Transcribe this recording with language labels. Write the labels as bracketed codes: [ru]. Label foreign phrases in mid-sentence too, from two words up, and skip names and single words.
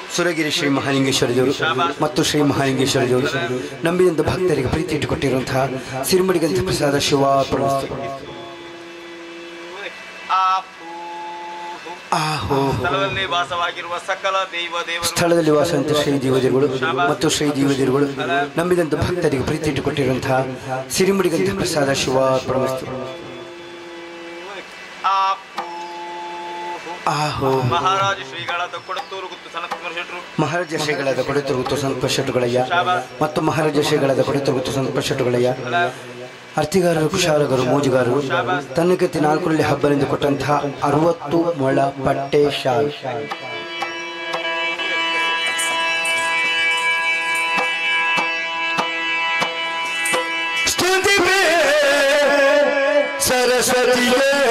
[kn] ಸುರಗಿರಿ ಶ್ರೀ ಮಹಾಲಿಂಗೇಶ್ವರ ದೇವರು ಮತ್ತು ಶ್ರೀ ಮಹಾಲಿಂಗೇಶ್ವರ ದೇವರು ನಂಬಿದಂಥ ಭಕ್ತರಿಗೆ ಪ್ರೀತಿ ಇಟ್ಟುಕೊಟ್ಟಿರುವಂತಹ ಸಿರಿಮುಡಿಗಂಧ ಪ್ರಸಾದ ಶಿವ ಆಹೋ ಸ್ಥಳದಲ್ಲಿ ವಾಸವಾಗಿರುವ ಸಕಲ ದೇವರು ಸ್ಥಳದಲ್ಲಿ ವಾಸಂತ ಶ್ರೀ ದೇವದೇವರುಗಳು ಮತ್ತು ಶ್ರೀ ದೇವದೇವರುಗಳು ನಂಬಿದಂಥ ಭಕ್ತರಿಗೆ ಪ್ರೀತಿ ಇಟ್ಟುಕೊಟ್ಟಿರುವಂತಹ ಸಿರಿಮುಡಿಗಂಧ ಪ್ರಸಾದ ಶಿವ ಆಹೋ ಮಹಾರಾಜ ಶ್ರೀಗಳಾದ ಕೊಡತ್ತೂರು ಗುತ್ತು ಸನತ್ಕುಮಾರ ಶೆಟ್ರು ಮಹಾರಾಜ ಶ್ರೀಗಳಾದ ಕೊಡತೂರು ಗುತ್ತು ಸಂತೋಷ ಶೆಟ್ಟುಗಳಯ್ಯ ಮತ್ತು ಮಹಾರಾಜ ಶ್ರೀಗಳಾದ ಕೊಡತೂರು ಗುತ್ತು ಸಂತೋಷ ಶೆಟ್ಟುಗಳಯ್ಯ ಅರ್ತಿಗಾರರು ಕುಶಾಲಗರು ಮೋಜುಗಾರರು ತನ್ನಗತಿ ನಾಲ್ಕರಲ್ಲಿ ಹಬ್ಬರಿಂದ ಕೊಟ್ಟಂತಹ 60 ಮೊಳ ಪಟ್ಟೆ ಶಾಲ್ ಸರಸ್ವತಿಯೇ